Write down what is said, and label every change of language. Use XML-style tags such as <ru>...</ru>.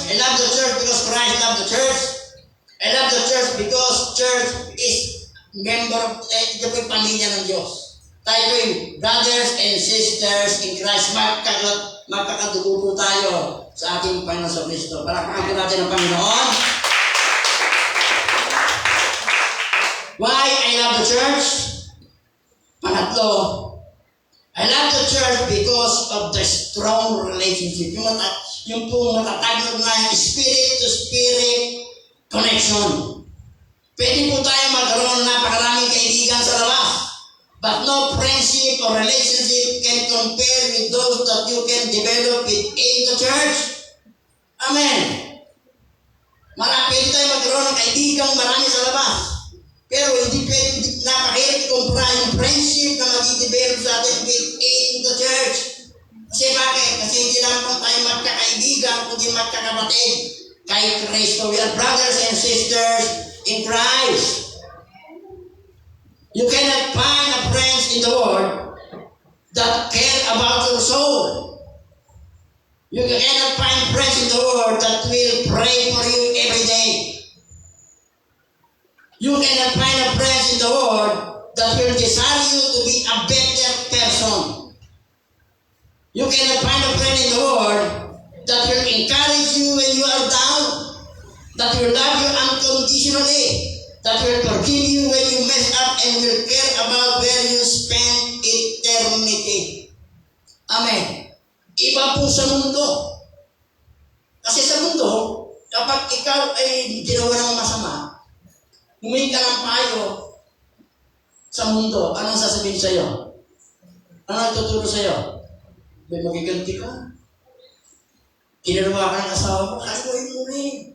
<en>I love the church because Christ loved the church. I love the church because church is member of ito po yung pamilya ng Diyos.</en> <tl>Tayo po yung brothers and sisters in Christ. Magkakadugo po tayo sa ating Panginoon sa Kristo. Palakpakan po natin ang Panginoon.</tl> <en>Why I love the church? Pangatlo, I love the church because of the strong relationship.</en> <tl>Yung po matatag na spirit-to-spirit connection. Pwede po tayo magkaroon ng napakaraming kaibigan sa labas.</tl> <en>But no friendship or relationship can compare with those that you can develop within the church. Amen.</en> <tl>Pwede tayo magkaroon ng kaibigang marami sa labas. Pero hindi pwede, napakahirap ikumpara yung friendship na mag-develop sa atin within the church. Kasi bakit? Kasi hindi lang po tayo magkakaibigan, kundi magkakapatid. Kay Kristo, we are brothers and sisters</tl> <en>in Christ. You cannot find a friend in the world that care about your soul. You cannot find friends in the world that will pray for you every day. You cannot find a friend in the world that will desire you to be a better person. You cannot find a friend in the world that will encourage you when you are down, that will love you unconditionally, that will forgive you when you mess up and will care about where you spend eternity.</en> <tl>Amen. Iba po sa mundo. Kasi sa mundo, kapag ikaw ay ginawa ng masama, humingi ka ng payo sa mundo, anong sasabihin sa'yo? Anong tuturo sa'yo? May magiganti ka. Kinalawa ka ng asawa mo, kaluhin mo rin.</tl>